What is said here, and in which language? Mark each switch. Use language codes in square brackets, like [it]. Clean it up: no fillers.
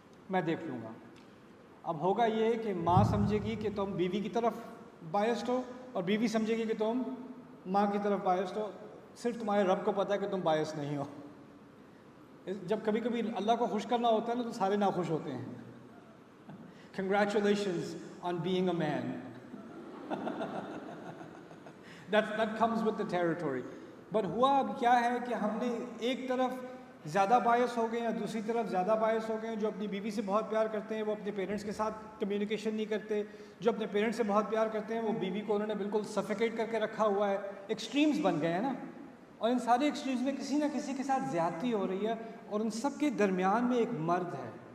[ur] میں دیکھ لوں گا۔ اب ہوگا یہ کہ ماں سمجھے گی کہ تم بیوی کی طرف بائسڈ ہو، اور بیوی سمجھے گی کہ تم ماں کی طرف بائسڈ ہو۔ صرف تمہارے رب کو پتہ ہے کہ تم بائس نہیں ہو۔ جب کبھی کبھی اللہ کو خوش کرنا ہوتا ہے نا، تو سارے ناخوش ہوتے ہیں۔ [en] Congratulations on being a man. That comes with the territory. [ur] But ہوا اب کیا ہے کہ ہم نے ایک طرف زیادہ باعث ہو گئے ہیں، دوسری طرف زیادہ باعث ہو گئے ہیں۔ جو اپنی بیوی سے بہت پیار کرتے ہیں وہ اپنے پیرنٹس کے ساتھ کمیونیکیشن نہیں کرتے، جو اپنے پیرنٹس سے بہت پیار کرتے ہیں وہ بیوی کو انہوں نے بالکل سفیکیٹ کر کے رکھا ہوا ہے۔ ایکسٹریمز بن گئے ہیں نا، اور ان سارے ایکسٹریمز میں کسی نہ کسی کے ساتھ زیادتی ہو رہی ہے، اور ان سب کے درمیان میں ایک مرد ہے،